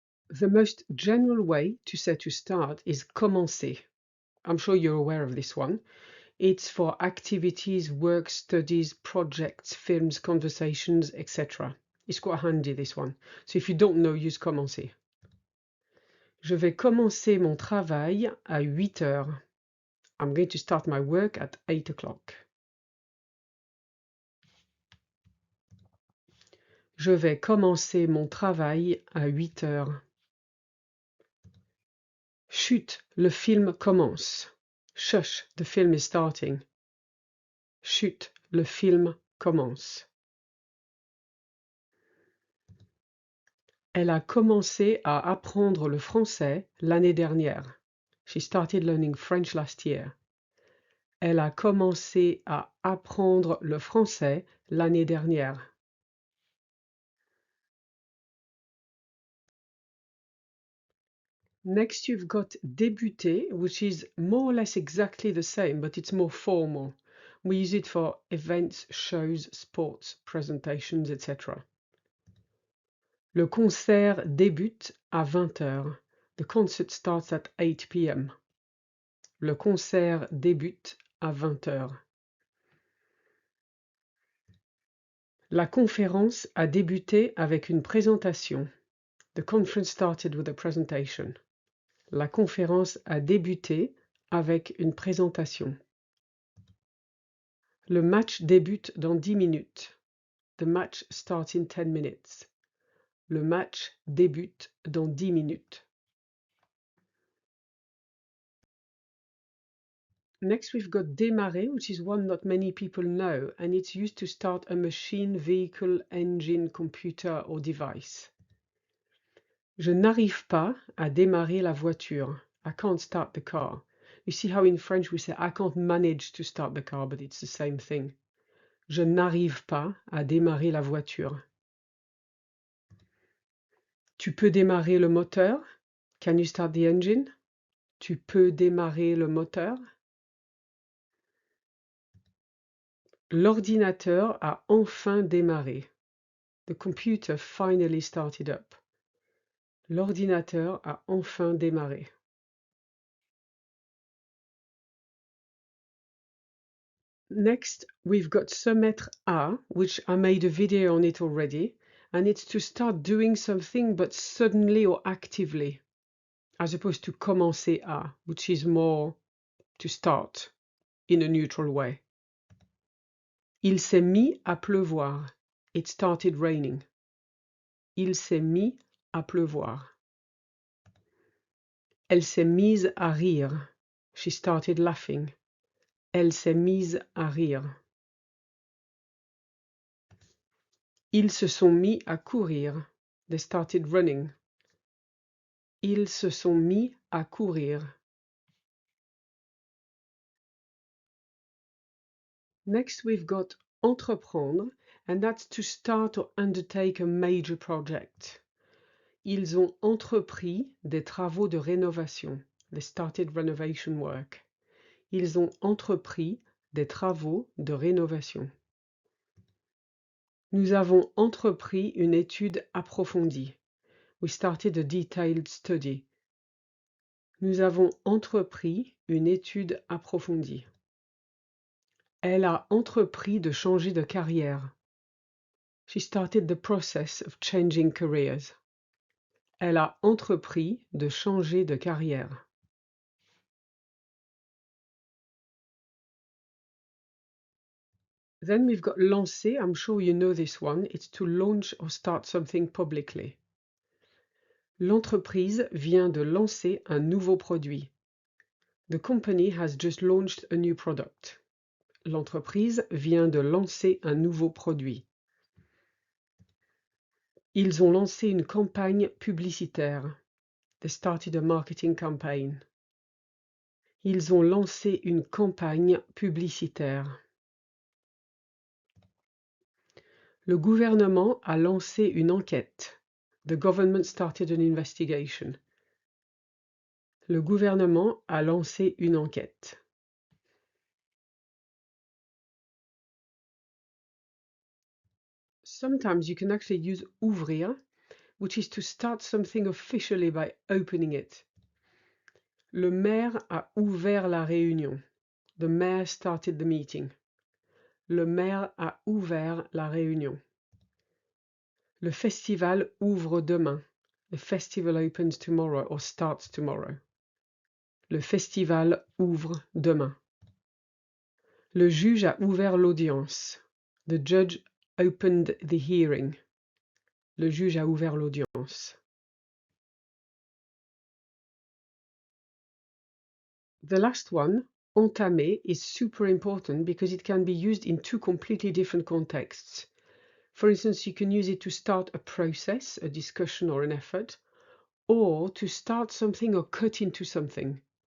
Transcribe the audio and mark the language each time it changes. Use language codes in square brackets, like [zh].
[en] The most general way to say to start is commencer. I'm sure you're aware of this one. It's for activities, work, studies, projects, films, conversations, etc. It's quite handy, this one. So if you don't know, use commencer. [fr] Je vais commencer mon travail à 8 heures. [en] I'm going to start my work at 8 o'clock. [fr] Je vais commencer mon travail à 8 heures. Chut, le film commence. [en] Shush, the film is starting. [fr] Chut, le film commence. Elle a commencé à apprendre le français l'année dernière. [en] She started learning French last year. [fr] Elle a commencé à apprendre le français l'année dernière. [en] Next, you've got débuter, which is more or less exactly the same, but it's more formal. We use it for events, shows, sports, presentations, etc. [fr] Le concert débute à 20 heures. [en] The concert starts at 8 p.m. [fr] Le concert débute à 20 heures. La conférence a débuté avec une présentation. [en] The conference started with a presentation. [fr] La conférence a débuté avec une présentation. Le match débute dans 10 minutes. [en] The match starts in 10 minutes. [fr] Le match débute dans 10 minutes. [en] Next, we've got démarrer, which is one not many people know, and it's used to start a machine, vehicle, engine, computer, or device. [fr] Je n'arrive pas à démarrer la voiture. [en] I can't start the car. You see how in French we say I can't manage to start the car, but it's the same thing. [fr] Je n'arrive pas à démarrer la voiture. Tu peux démarrer le moteur? [en] Can you start the engine? [fr] Tu peux démarrer le moteur? L'ordinateur a enfin démarré. [en] The computer finally started up. [fr] L'ordinateur a enfin démarré. [en] Next, we've got se mettre à, which I made a video on it already, and it's to start doing something but suddenly or actively, as opposed to commencer à, which is more to start in a neutral way. [fr] Il s'est mis à pleuvoir. [en] It started raining. [fr] Il s'est mis à pleuvoir. Elle s'est mise à rire. [en] She started laughing. [fr] Elle s'est mise à rire. Ils se sont mis à courir. [en] They started running. [fr] Ils se sont mis à courir. [en] Next, we've got entreprendre, and that's to start or undertake a major project. [fr] Ils ont entrepris des travaux de rénovation. [en] They started renovation work. [fr] Ils ont entrepris des travaux de rénovation. Nous avons entrepris une étude approfondie. [en] We started a detailed study. [fr] Nous avons entrepris une étude approfondie. Elle a entrepris de changer de carrière. [en] She started the process of changing careers. [fr] Elle a entrepris de changer de carrière. [en] Then we've got lancer. I'm sure you know this one. It's to launch or start something publicly. [fr] L'entreprise vient de lancer un nouveau produit. [en] The company has just launched a new product. [fr] L'entreprise vient de lancer un nouveau produit. Ils ont lancé une campagne publicitaire. [en] They started a marketing campaign. [fr] Ils ont lancé une campagne publicitaire. Le gouvernement a lancé une enquête. [en] The government started an investigation. [fr] Le gouvernement a lancé une enquête. [en] Sometimes you can actually use ouvrir, which is to start something officially by opening it. [fr] Le maire a ouvert la réunion. [en] The mayor started the meeting. [fr] Le maire a ouvert la réunion. Le festival ouvre demain. [en] The festival opens tomorrow or starts tomorrow. [fr] Le festival ouvre demain. Le juge a ouvert l'audience. [en] The judge opened the hearing. [fr] Le juge a ouvert l'audience. [en] The last one, entamer, is super important because it can be used in two completely different contexts. For instance, you can use it to start a process, a discussion or an effort, or to start something or cut into something.